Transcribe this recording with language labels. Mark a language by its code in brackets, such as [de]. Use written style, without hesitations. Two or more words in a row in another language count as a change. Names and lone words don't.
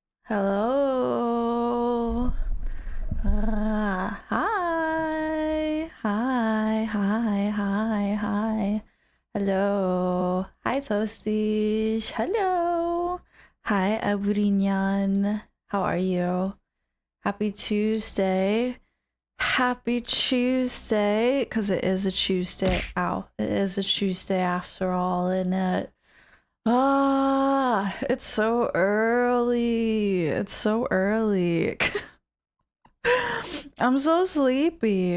[en] Hello. Hi. Hi. Hi. Hi. Hi. Hello. Hi, Toasties. Hello. Hi, Aburinyan. How are you? Happy Tuesday. Happy Tuesday. Because it is a Tuesday. Ow. It is a Tuesday after all, isn't it? Ah, it's so early. It's so early. I'm so sleepy.